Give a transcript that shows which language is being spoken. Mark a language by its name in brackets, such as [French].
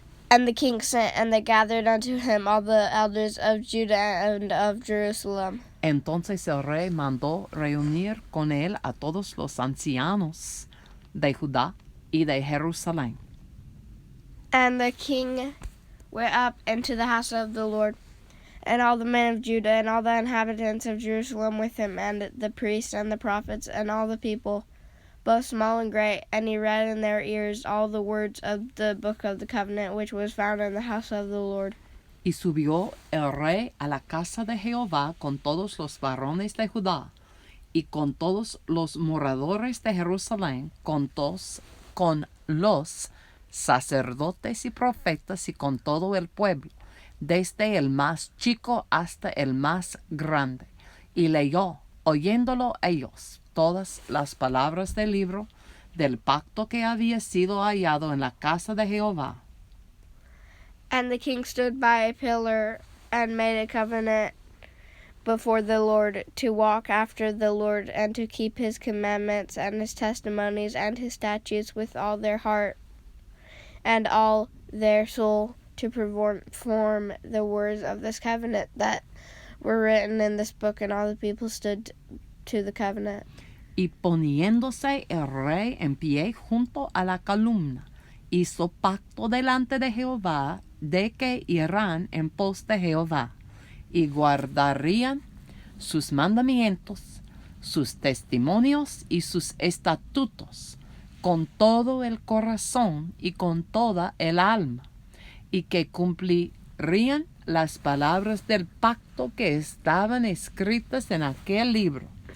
[English] And the king sent, and they gathered unto him all the elders of Judah and of Jerusalem. [Spanish] Entonces el rey mandó reunir con él a todos los ancianos de Judá y de Jerusalén. [English] And the king went up into the house of the Lord, and all the men of Judah and all the inhabitants of Jerusalem with him, and the priests and the prophets and all the people, both small and great. And he read in their ears all the words of the book of the covenant, which was found in the house of the Lord. [Spanish] Y subió el rey a la casa de Jehová con todos los varones de Judá y con todos los moradores de Jerusalén, con los sacerdotes y profetas y con todo el pueblo, desde el más chico hasta el más grande, y leyó, oyéndolo ellos, todas las palabras del libro del pacto que había sido hallado en la casa de Jehová. [English] And the king stood by a pillar and made a covenant before the Lord, to walk after the Lord, and to keep his commandments and his testimonies and his statutes with all their heart and all their soul, to perform the words of this covenant that were written in this book. And all the people stood to the covenant. [Spanish] Y poniéndose el rey en pie junto a la columna, hizo pacto delante de Jehová de que irán en pos de Jehová y guardarían sus mandamientos, sus testimonios y sus estatutos con todo el corazón y con toda el alma, y que cumplirían las palabras del pacto que estaban escritas en aquel libro.